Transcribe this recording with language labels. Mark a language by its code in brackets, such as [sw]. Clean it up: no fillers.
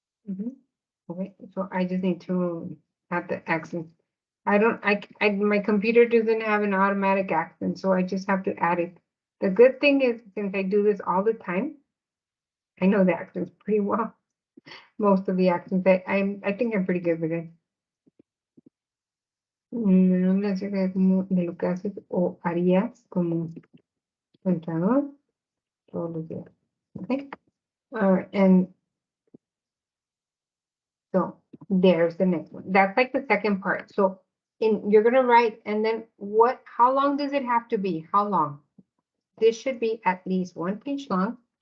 [en] Okay, so I just need to add the accent. My computer doesn't have an automatic accent, so I just have to add it. The good thing is, since I do this all the time, I know the accents pretty well. Most of the accents, I think I'm pretty good with it. [es] No me acerca como de lo que haces o harías como contador todos los días. [en] Okay. All right, and so there's the next one. That's like the second part. So you're gonna write, and then how long does it have to be? How long? This should be at least 1 page long.